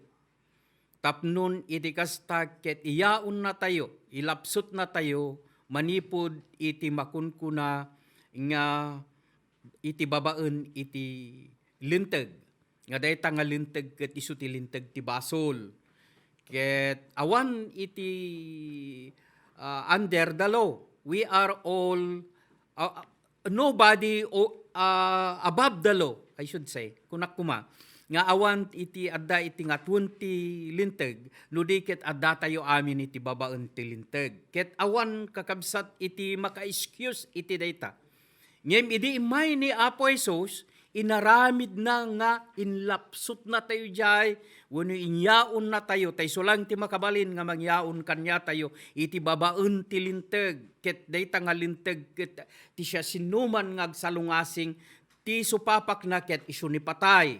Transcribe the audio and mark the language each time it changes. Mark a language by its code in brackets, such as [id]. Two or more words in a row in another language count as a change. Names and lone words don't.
[ilo] Tapnon iti kasta ket iyaon na tayo, ilapsot na tayo manipod iti makunkuna nga iti babaen iti linteg. Nga dayta nga linteg ket isu ti linteg ti basol. Ket awan iti [en] under the law. We are all, nobody above the law, I should say, [ilo] kunak kuma. Nga awan iti adda iti nga 20 linteg, no di ket adda tayo amin iti babaen ti linteg. Ket awan kakabsat iti maka-excuse iti dayta. Ngem idi imay ni Apo Jesus, inaramid na nga inlapsot na tayo jay, wenno inyaon na tayo, tay sulang ti makabalin nga mangyaon kanya tayo, iti babaen ti linteg, ket dayta nga linteg, ket ti siya sinuman nga agsalungasing, ti supapak na ket isu ni patay.